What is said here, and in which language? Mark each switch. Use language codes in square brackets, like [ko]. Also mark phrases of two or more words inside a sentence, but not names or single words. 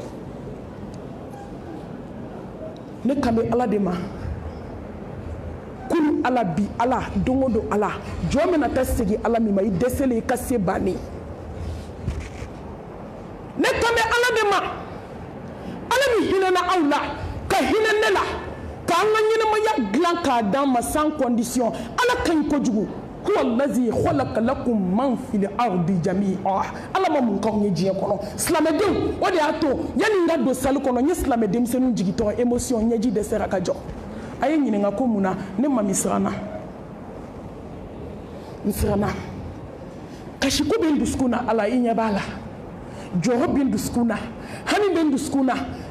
[bm] Ne kan bɛ Ala de ma, kunu Ala bi Ala don o don Ala, jɔn bɛna taa segin Ala min ma i dɛsɛlen i ka se bannen. Ne kan bɛ Ala de ma, Ala min hinɛna aw la ka hinɛ ne la, k'an ka ɲɛnamaya dilan k'a d'an ma [fr] sans condition. [bm] Ala ka ɲi kojugu. [ar] هو الذي خلق لكم ما في الأرض جميعا. [bm] Ala ma mun k'aw ye diɲɛ kɔnɔ. Silamɛdenw, o de y'a to yanni n ka don salle kɔnɔ n ye silamɛ denmisɛnninw jigitɔ émotion ɲɛji dɛsɛra ka jɔ. A ye ɲininka ko mun na ne mami siranna, n siranna, kasiko bɛ n dusukun na Ala i ɲɛ b'a la, jɔrɔ bɛ n dusukun na, hami bɛ n dusukun na.